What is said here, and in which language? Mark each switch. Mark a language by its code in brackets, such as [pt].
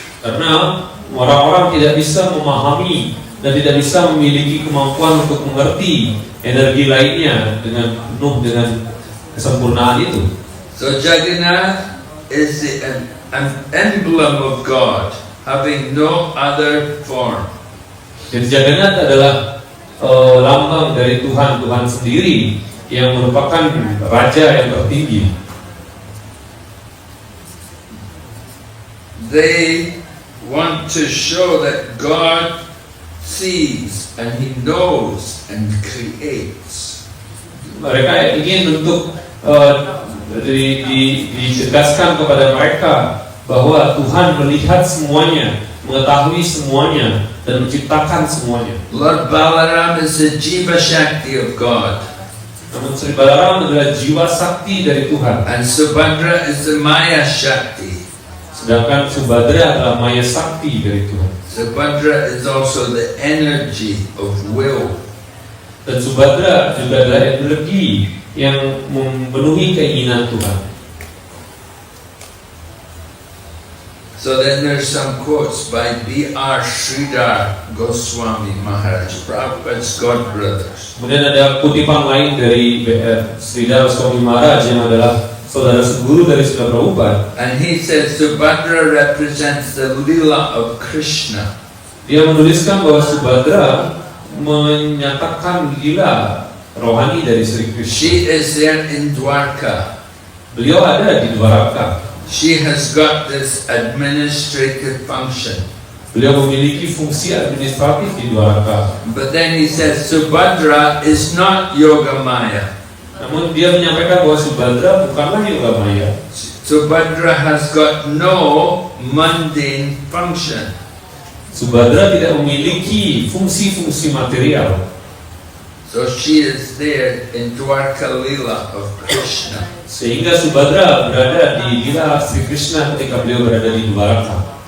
[id] Karena orang-orang tidak bisa memahami dan tidak bisa memiliki kemampuan untuk mengerti energi lainnya dengan penuh dengan kesempurnaan itu. [en] So Jagannath is an emblem of God, having no other form. [id] Jadi Jagannath adalah lambang dari Tuhan sendiri yang merupakan raja yang tertinggi. [en] They want to show that God sees and He knows and creates. [id] Mereka ingin untuk dicerdaskan kepada mereka bahwa Tuhan melihat semuanya, mengetahui semuanya, dan menciptakan semuanya. [en] Lord Balaram is the Jiva Shakti of God. [id] Namun Sri Balaram adalah jiwa sakti dari Tuhan. [en] And Subhadra is the Maya Shakti. [id] Sedangkan Subhadra adalah maya sakti dari Tuhan. [en] Subhadra is also the energy of will. [id] Dan Subhadra juga adalah energi yang memenuhi keinginan Tuhan. [en] So then there's some quotes by B.R. Sridhar Goswami Maharaj, Prabhupada's godbrothers. [id] Kemudian ada kutipan lain dari Sridhar Goswami Maharaj yang adalah saudara seguru dari Srila Prabhupada. [en] And he says Subhadra represents the lila of Krishna. [id] Dia menuliskan bahwa Subhadra menyatakan lila rohani dari Sri Krishna. [en] She is there in Dwarka. [id] Beliau ada di Dwaraka. [en] She has got this administrative function. [id] Beliau memiliki fungsi administratif di Dwaraka. [en] But then he says Subhadra is not Yogamaya. [id] Namun dia menyampaikan bahwa Subhadra bukanlah Yogamaya. [en] Subhadra has got no mundane function. [id] Subhadra tidak memiliki fungsi-fungsi material. [en] So she is there in Dwarka Lila of Krishna. [id] Sehingga Subhadra berada di lila Sri Krishna ketika beliau berada di Dwaraka.